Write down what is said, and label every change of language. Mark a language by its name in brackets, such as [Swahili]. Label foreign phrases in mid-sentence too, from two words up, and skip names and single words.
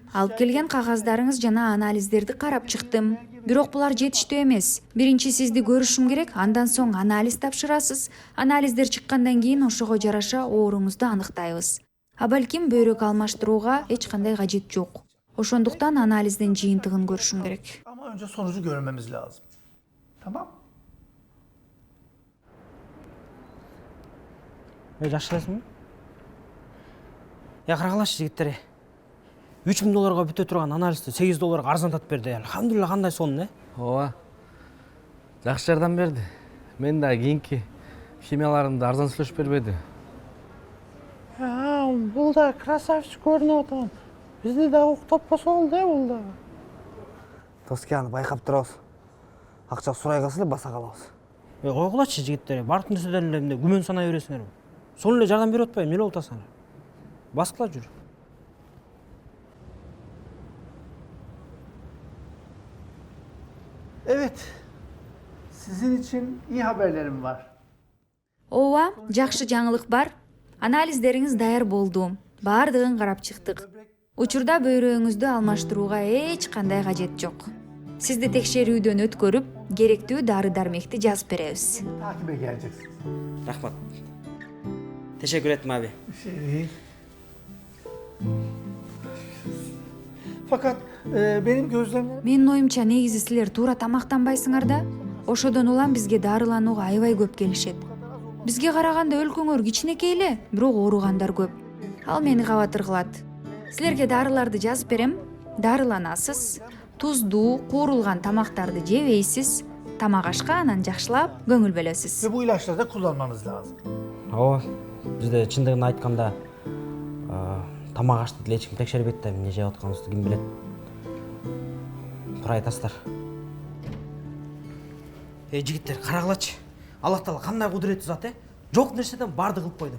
[Kyrgyz] Алып келген кагаздарыңыз жана анализдерди карап чыктым. Бирок булар жетиштүү эмес. Биринчи сизди көрүшүм керек, андан соң анализ тапшырасыз. Анализдер чыккандан кийин ошого жараша ооруңузду аныктайбыз. А балким бөйрөк алмаштырууга эч кандай кажет жок. Ошондуктан анализдин жыйынтыгын көрүшүм керек. [Turkish] Ama önce sonucu görmemiz lazım. Tamam. [Kyrgyz] Жакшылайсыңбы? Карагылачы жигиттер. 3 000 долларга бүтө турган анализди 8 долларга арзандатып берди. Алхамдулилла, кандай сонун, э? Ооба. Жакшы жардам берди. Мен да кийинки химияларымды арзан сүйлөшүп бербеди. Бул да красавчик көрүнүп атат. Бизди да уктап болсо болду, бул да. Тоскияны байкап турабыз. Акча сурай калса эле баса калабыз. Койгулачы жигиттер, бардык нерседен эле күмөн санай бересиңерби? Сонун эле жардам берип атпайбы, эмне болуп атасыңар? Баскыла жүр. [Turkish] Evet. Sizin için iyi haberlerim var. [Kyrgyz] Ооба, жакшы жаңылык бар. Анализдериңиз даяр болду. Бардыгын карап чыктык. Учурда бөйрөгүңүздү алмаштырууга эч кандай кажет жок. Сизди текшерүүдөн өткөрүп, керектүү дары-дармекти жазып беребиз. [Turkish] Takibe geleceksiniz. Рахмат. Teşekkür ettim abi. Fakat benim gözlemlerim... [Kyrgyz] Менин оюмча негизи силер туура тамактанбайсыңар да. Ошодон улам бизге дарыланууга аябай көп келишет. Бизге караганда өлкөңөр кичинекей эле, бирок ооругандар көп. Ал мени кабатыр кылат. Силерге дарыларды жазып берем, дарыланасыз, туздуу, куурулган тамактарды жебейсиз, тамак ашка анан жакшылап көңүл бөлөсүз. [Turkish] Ve bu ilaçları da kullanmanız lazım. [Kyrgyz] Ооба, Бизде чындыгын айтканда тамак ашты деле эч ким текшербейт да, эмне жеп атканыбызды ким билет. Туура айтасыздар. Жигиттер, карагылачы. Аллах Таала кандай кудуреттүү зат, Жок нерседен барды кылып койду.